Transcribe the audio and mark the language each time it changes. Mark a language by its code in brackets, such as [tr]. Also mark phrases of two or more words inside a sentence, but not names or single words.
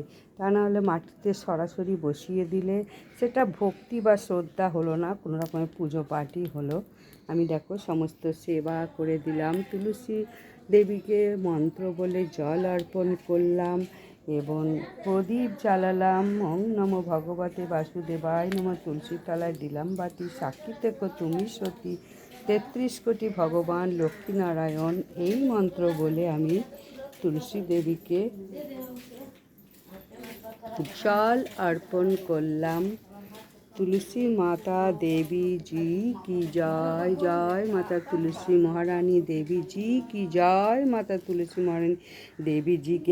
[bn] তা নাহলে মাটিতে সরাসরি বসিয়ে দিলে সেটা ভক্তি বা শ্রদ্ধা হলো না, কোনো রকমের পুজো পাঠই হলো। আমি দেখো সমস্ত সেবা করে দিলাম, তুলসী দেবীকে মন্ত্র বলে জল অর্পণ করলাম এবং প্রদীপ জ্বালালাম। [sa] ওং নমো ভগবতে বাসুদেবায় নমঃ। [bn] তুলসীর তলায় দিলাম বাতি, সাক্ষী থেকো তুমি সতী, 33 কোটি ভগবান লক্ষ্মীনারায়ণ। এই মন্ত্র বলে আমি তুলসী দেবীকে জল অর্পণ করলাম। [hi] तुलसी माता देवी जी की जय, जय माता तुलसी महारानी देवी जी की जय, माता तुलसी महारानी देवी जी की।